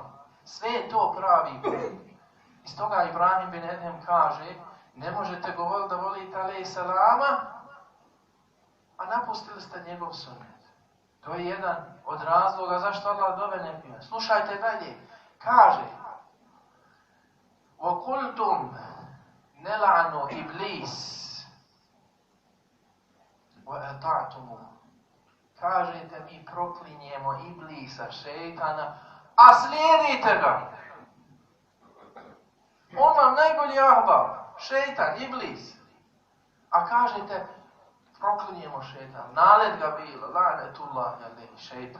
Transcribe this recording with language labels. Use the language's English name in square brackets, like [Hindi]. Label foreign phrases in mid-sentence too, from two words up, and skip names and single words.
[Bosnian] Sve je to pravi put. Iz toga Ibrahim bin Edhem kaže, ne možete govoriti da volite [Arabic] عليه السلام, [Bosnian] a napustili ste njegov sunnet. To je jedan od razloga zašto Allah dove ne prima. Slušajte dalje. Kaže, [Arabic] وَقُلْتُمْ نَلَعْنُ إِبْلِيسِ وَأَطَعْتُمُ. [Bosnian] Kažete, mi proklinjemo Iblisa, šejtana, a slijedite ga. On vam najbolji ahbab, šejtan, Iblis. A kažete, proklinjemo šejtan, nalet ga bilo, [Arabic] لعنة الله عليه, [Bosnian] šejtan.